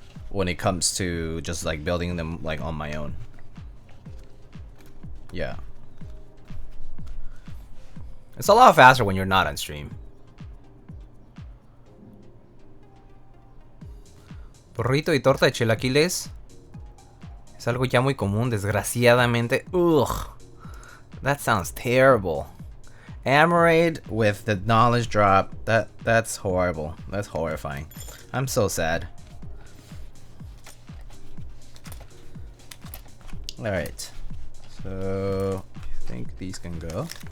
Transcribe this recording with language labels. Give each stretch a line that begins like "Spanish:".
English: When it comes to just like building them like on my own. Yeah. It's a lot faster when you're not on stream.
Spanish: Burrito y torta de chilaquiles es algo ya muy común, desgraciadamente.
English: Ugh. That sounds terrible. Amarade with the knowledge drop. That's horrible. That's horrifying. I'm so sad. Alright. So I think these can go.